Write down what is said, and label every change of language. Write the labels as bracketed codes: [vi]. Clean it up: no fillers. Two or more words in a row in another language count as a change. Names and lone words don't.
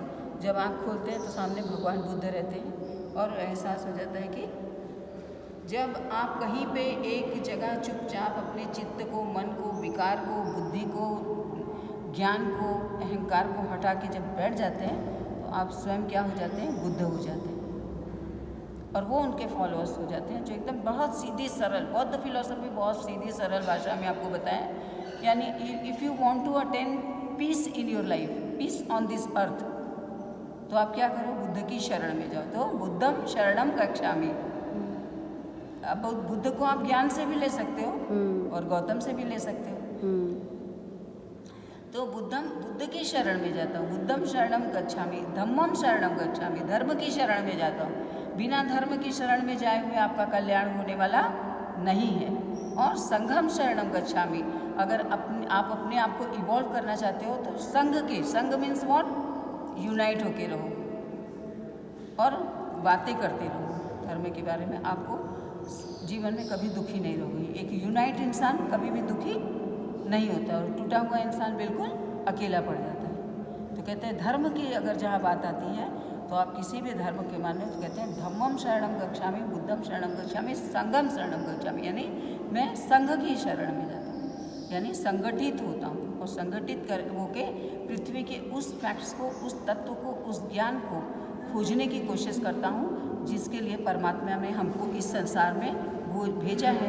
[hi] जब आँख खोलते हैं तो सामने भगवान बुद्ध रहते हैं, और एहसास हो जाता है कि जब आप कहीं पे एक जगह चुपचाप अपने चित्त को, मन को, विकार को, बुद्धि को, ज्ञान को, अहंकार को हटा के जब बैठ जाते हैं, तो आप स्वयं क्या हो जाते हैं? बुद्ध हो जाते हैं। और वो उनके फॉलोअर्स हो जाते हैं, जो एकदम बहुत सीधी सरल, बौद्ध फिलॉसफी बहुत सीधी सरल भाषा में आपको बताएं। [en] यानी if you want to attain peace in your life, peace on this earth, [hi] तो आप क्या करो? बुद्ध की शरण में जाओ। तो [pi] बुद्धम शरणम गच्छामि। [hi] अब बुद्ध को आप ज्ञान से भी ले सकते हो, और गौतम से भी ले सकते हो। तो बुद्ध की शरण में जाता हूँ। [pi] बुद्धम शरणम गच्छामि, धम्मम शरणम गच्छामि, [hi] धर्म की शरण में जाता हूँ। बिना धर्म की शरण में जाए हुए आपका कल्याण होने वाला नहीं है। [pi] और संघम शरणम गच्छामि, [hi] अगर आप अपने आप को इवॉल्व करना चाहते हो, तो संघ [en] means what? [hi] यूनाइट होके रहो। और बातें करते रहो धर्म के बारे में, आपको जीवन में कभी दुखी नहीं रहोगे। एक यूनाइट इंसान कभी भी दुखी नहीं होता और टूटा हुआ इंसान बिल्कुल अकेला पड़ जाता है। तो कहते हैं धर्म की अगर जहाँ बात आती है तो आप किसी भी धर्म के माने तो कहते हैं [pi] धम्मम शरणम गच्छामि, बुद्धम शरणम गच्छामि, संघम शरणम गच्छामि, [hi] यानी मैं संघ की शरण में जाता हूँ, यानी संगठित होता हूँ और संगठित कर होके पृथ्वी के उस फैक्ट्स को, उस तत्व को, उस ज्ञान को खोजने की कोशिश करता हूँ जिसके लिए परमात्मा ने हमको इस संसार में वो भेजा है।